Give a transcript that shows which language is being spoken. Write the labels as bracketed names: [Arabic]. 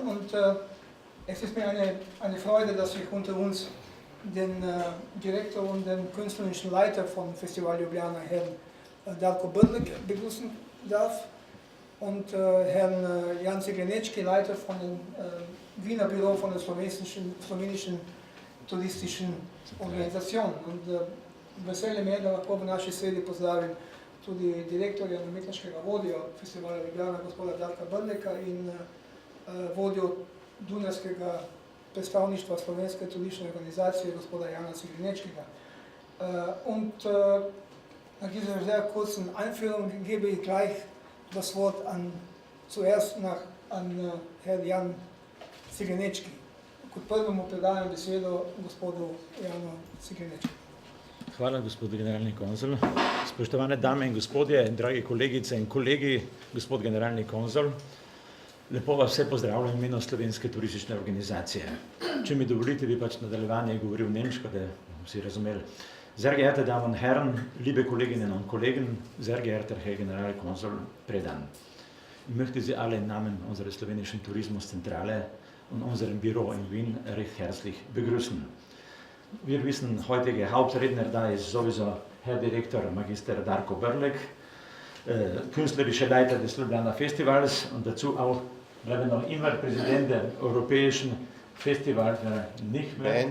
[German] Und es ist mir eine Freude, dass ich unter uns den Direktor und den künstlerischen Leiter von Festival Ljubljana, Herrn Darko Brlek, begrüßen darf und Herrn Jan Ciglenečki, Leiter von dem Wiener Büro von der slowenischen turistischen Organisation. [Slovenian] Und veseli me je, da lahko v naši sredi pozdravim tudi direktorja in umetniškega vodjo Festivala Ljubljana, gospoda Darka Brleka, in vodjo dunajskega predstavništva Slovenske turistične organizacije, gospoda Jana Ciglenečkega. [German] Und nach dieser sehr kurzen Einführung gebe ich gleich das Wort zuerst an Herrn Jan Ciglenečki. [Slovenian] Kot prvemu predajam besedo gospodu Janu Ciglenečki. Hvala, gospod generalni konzul. Spoštovane dame in gospodje, dragi kolegice in kolegi, gospod generalni konzul, lepo vas vse pozdravljam v imenu Slovenske turistične organizacije. Če mi dovolite, bi pač nadaljevanje govoril nemško, da vsi razumeli. [German] Sehr geehrte Damen und Herren, liebe Kolleginnen und Kollegen, sehr geehrter Herr Generalkonsul Predan. Ich möchte Sie alle im Namen unserer slowenischen Tourismuszentrale und unserem Büro in Wien recht herzlich begrüßen. Wir wissen, heutige Hauptredner da ist sowieso Herr Direktor Magister Darko Brlek, künstlerischer Leiter des Ljubljana Festivals und dazu auch, glaube ich, noch immer Präsident der Europäischen Festival nicht mehr.